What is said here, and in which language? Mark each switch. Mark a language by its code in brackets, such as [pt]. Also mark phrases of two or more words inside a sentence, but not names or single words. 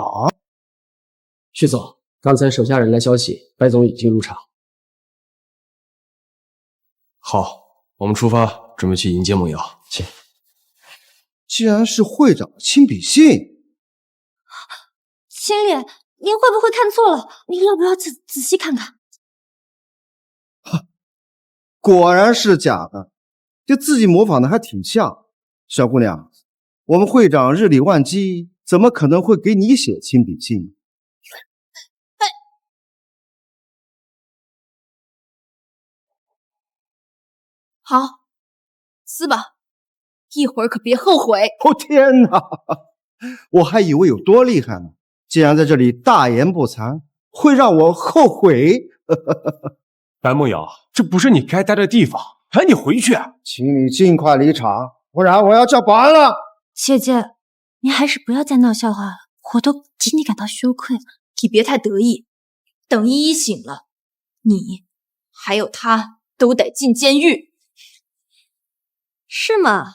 [zh] 徐總，剛才手下人來消息，白總已經入場。好，我們出發，準備去迎接夢瑤。請。既然是會長的親筆信，經理，您會不會看錯了？您要不要仔細看看？果然是假的，這自己模仿的還挺像。小姑娘，我們會長日理萬機，怎麼可能會給你寫親筆信？好，撕吧。一會兒可別後悔！哦天哪，我還以為有多厲害呢，竟然在這裡大言不慚，會讓我後悔。白夢瑤，這不是你該待的地方，趕緊回去！請你盡快離場，不然我要叫保安了。姐姐，你還是不要再鬧笑話了，我都替你感到羞愧了。你別太得意，等依依醒了，你還有她都得進監獄，是嗎？